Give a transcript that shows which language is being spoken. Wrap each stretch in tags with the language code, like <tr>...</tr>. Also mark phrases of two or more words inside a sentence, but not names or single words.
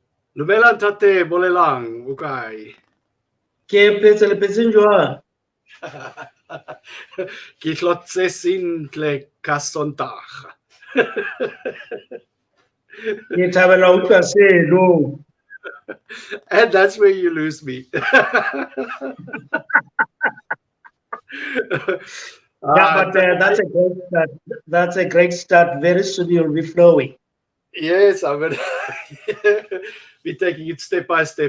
<st>Lumela ntate bolelang o kae? Ke phetse le phetseng jwang? Ke hlotse sentle ka Sontaga. Ke thabela ho utlwa seno.</st> <en>And that's where you lose me. Yeah, but that's a great start. That's a great start. Very soon you'll be flowing. Yes, I'm gonna be taking it step by step.</en>